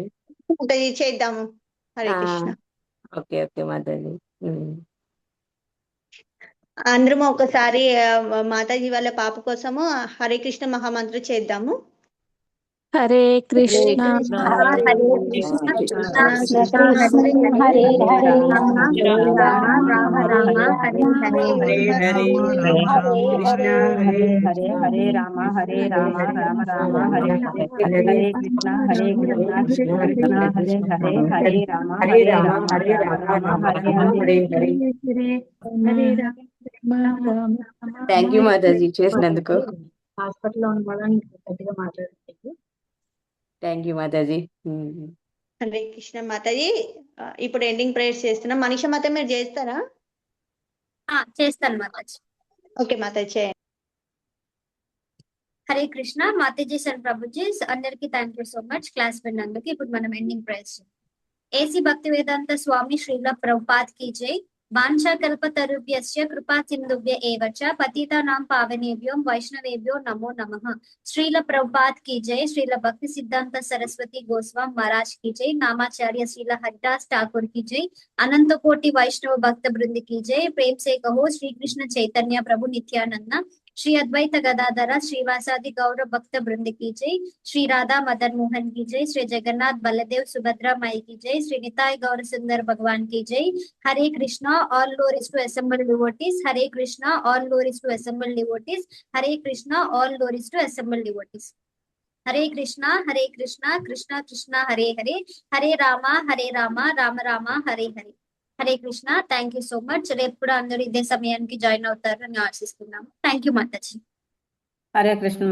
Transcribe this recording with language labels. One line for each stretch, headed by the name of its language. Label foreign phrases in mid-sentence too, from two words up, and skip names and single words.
Telugu: మాతాజీ చేద్దాము.
Sanskrit: హరే కృష్ణ.
Telugu: ఓకే మాతాజీ. అందరము ఒకసారి మాతాజీ వాళ్ళ పాప కోసము
Sanskrit: హరే కృష్ణ మహామంత్రం
Telugu: చేద్దాము.
Sanskrit: హరే కృష్ణ హరే కృష్ణ కృష్ణ కృష్ణ హరే హరే హరే రామ హరే రామ రామ రామ హరే హరే. హరే రామ హరే రామ రామ రామ హరే హరే. హరే కృష్ణ కృష్ణ కృష్ణ హరే హరే. హరే రామ హరే రామ రామ హరే హరే.
English: thank you
Telugu: మాతాజీ చేసినందుకు. హాస్పిటల్లో ఉన్న వాళ్ళని గట్టిగా మాట్లాడుతుంది.
English: thank you
Telugu: మాతాజీ.
Sanskrit: హరే కృష్ణ
Telugu: మాతాజీ. ఇప్పుడు
English: ending prayers
Telugu: చేస్తున్నాం. మనీషా మాత మీరు చేస్తారా? చేస్తాను మాతాజీ. ఓకే మాతాజీ చేయండి.
Sanskrit: హరే కృష్ణ
Telugu: మాతాజీస్ అండ్ ప్రభుజీస్, అందరికి
English: thank you so much
Telugu: క్లాస్ విన్నందుకు. ఇప్పుడు మనం
English: ending prayers.
Telugu: ఏసీ భక్తి వేదాంత స్వామి శ్రీల ప్రభుపాద్
Hindi: की जय.
Sanskrit: वाञ्छा कल्पतरुभ्यश्च कृपा सिन्धुभ्य एव च पतितानां पावनेभ्यो वैष्णवेभ्यो नमो नमः.
Hindi: श्रील प्रभुपाद की जय. श्रील भक्ति सिद्धांत सरस्वती गोस्वामी महाराज की जय. नामाचार्य श्रील हरिदास ठाकुर की जय. अनंत कोटि वैष्णव भक्त वृंद की जय. प्रेम से कहो श्री कृष्ण चैतन्य प्रभु नित्यानंद, श्री अद्वैत गदाधर श्रीवासादि गौर भक्त वृंद की जय. श्री राधा मदन मोहन की जय. श्री जगन्नाथ बलदेव सुभद्रा माई की जय. श्री निताय गौर सुंदर भगवान की जय.
Sanskrit: हरे कृष्णा,
English: all glories to assembled devotees.
Sanskrit: Hare Krishna,
English: all glories to assembled devotees.
Sanskrit: Hare Krishna,
English: all glories to assembled devotees.
Sanskrit: Hare Krishna, Krishna Krishna, Hare Hare. Hare Rama, Rama Rama, Hare Hare.
Telugu: హరే కృష్ణ.
English: thank you so much.
Telugu: రేపు కూడా అందరూ ఇదే సమయానికి జాయిన్ అవుతారని ఆశిస్తున్నాము.
English: thank you
Telugu: మాతాజీ.
Sanskrit: హరే కృష్ణ.